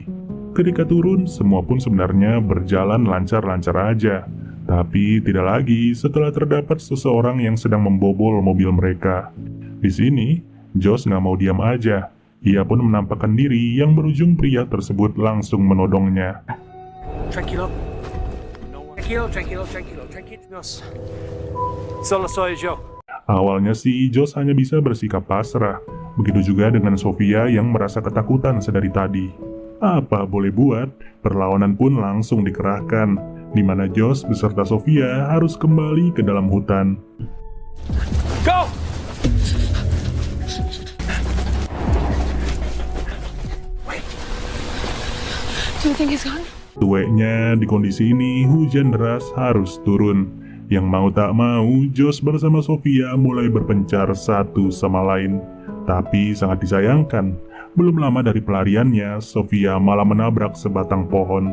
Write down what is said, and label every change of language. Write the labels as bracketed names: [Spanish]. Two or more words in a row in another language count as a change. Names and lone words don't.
[Indonesian] Ketika turun, semua pun sebenarnya berjalan lancar-lancar aja. Tapi tidak lagi setelah terdapat seseorang yang sedang membobol mobil mereka. Di sini, Josh nggak mau diam aja. Ia pun menampakkan diri yang berujung pria tersebut langsung menodongnya. [Spanish] Tranquilo. Tranquilo. Solo soy yo. [Indonesian] Awalnya sih, Josh hanya bisa bersikap pasrah. Begitu juga dengan Sofia yang merasa ketakutan sedari tadi. Apa boleh buat, perlawanan pun langsung dikerahkan, di mana Josh beserta Sofia harus kembali ke dalam hutan. [English] Go! Do you think he's gone? [Indonesian] Tueknya di kondisi ini hujan deras harus turun. Yang mau tak mau, Josh bersama Sofia mulai berpencar satu sama lain. Tapi sangat disayangkan, belum lama dari pelariannya, Sofia malah menabrak sebatang pohon.